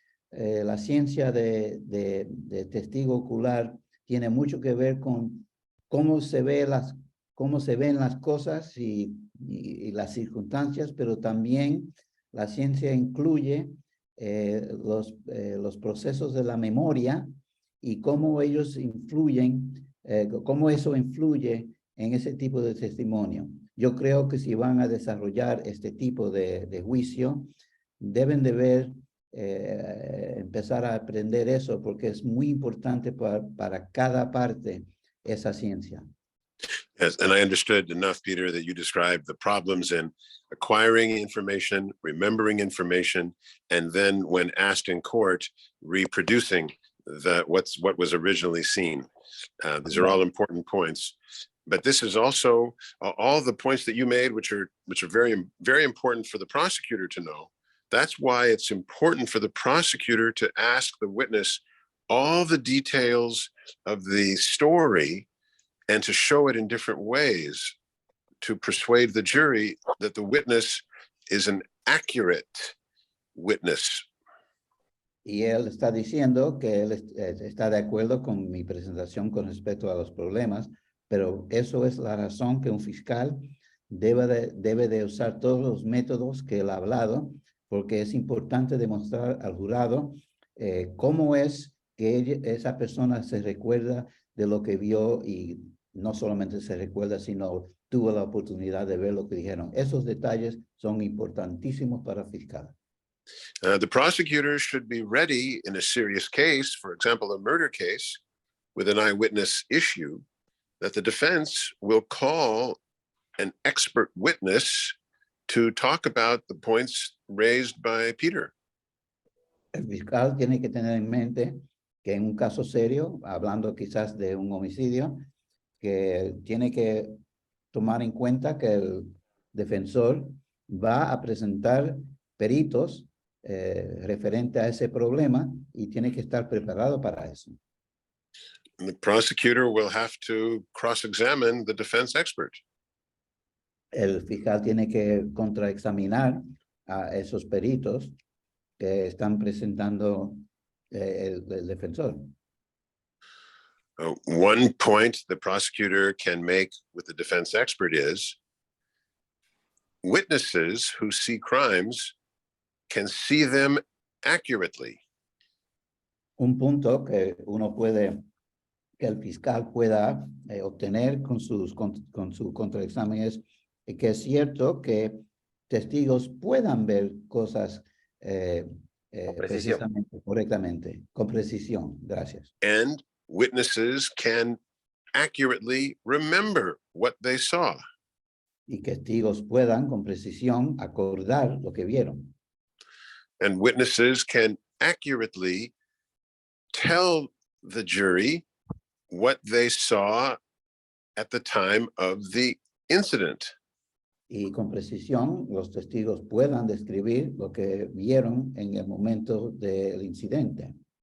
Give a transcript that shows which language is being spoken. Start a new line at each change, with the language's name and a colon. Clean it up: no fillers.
Spanish: La ciencia de testigo ocular tiene mucho que ver con cómo se ven las cosas y las circunstancias, pero también la ciencia incluye los procesos de la memoria y cómo ellos influyen, cómo eso influye en ese tipo de testimonio. Yo creo que si van a desarrollar este tipo de juicio, deben de ver empezar a aprender eso porque es muy importante para cada parte esa ciencia.
English: Yes, and I understood enough, Peter, that you described the problems in acquiring information, remembering information, and then when asked in court, reproducing what was originally seen. These are all important points. But this is also all the points that you made, which are very important for the prosecutor to know. That's why it's important for the prosecutor to ask the witness all the details of the story and to show it in different ways to persuade the jury that the witness is an accurate witness.
Spanish: Y él está diciendo que él está de acuerdo con mi presentación con respecto a los problemas, pero eso es la razón que un fiscal debe de usar todos los métodos que él ha hablado, porque es importante demostrar al jurado cómo es que esa persona se recuerda de lo que vio y no solamente se recuerda, sino tuvo la oportunidad de ver lo que dijeron. Esos detalles son importantísimos para el fiscal.
English: The prosecutor should be ready in a serious case, for example, a murder case with an eyewitness issue, that the defense will call an expert witness to talk about the points raised by Peter.
Spanish: El fiscal tiene que tener en mente que en un caso serio, hablando quizás de un homicidio, que tiene que tomar en cuenta que el defensor va a presentar peritos referente a ese problema y tiene que estar preparado para eso.
English: And the prosecutor will have to cross-examine the defense expert.
Spanish: El fiscal tiene que contraexaminar a esos peritos que están presentando el defensor.
English: One point the prosecutor can make with the defense expert is witnesses who see crimes can see them accurately.
Spanish: Un punto que que el fiscal pueda obtener con su contraexamen es que es cierto que testigos puedan ver cosas precisamente, correctamente, con precisión. Gracias.
English: And witnesses can accurately remember what they saw.
Spanish: Y que testigos puedan con precisión acordar lo que vieron.
English: And witnesses can accurately tell the jury what they saw at the time of the incident.
Spanish: Y con precisión los testigos puedan describir lo que vieron en el momento del incidente.